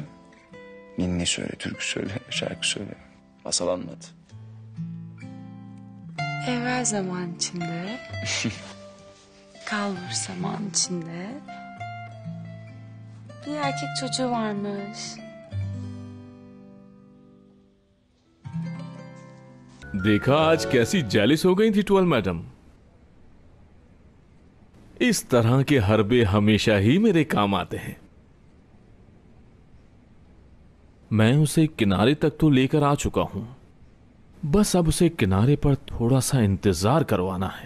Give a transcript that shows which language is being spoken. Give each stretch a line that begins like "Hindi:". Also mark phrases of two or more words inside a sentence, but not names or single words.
Turkish: Ninni söyle, türkü söyle, şarkı söyle. Masal anlat. Evvel zaman içinde, kalbur zaman içinde bir erkek çocuğu varmış.
Hindi: देखा आज कैसी जेलिस हो गई थी 12 मैडम। इस तरह के हरबे हमेशा ही मेरे काम आते हैं। मैं उसे किनारे तक तो लेकर आ चुका हूं, बस अब उसे किनारे पर थोड़ा सा इंतजार करवाना है।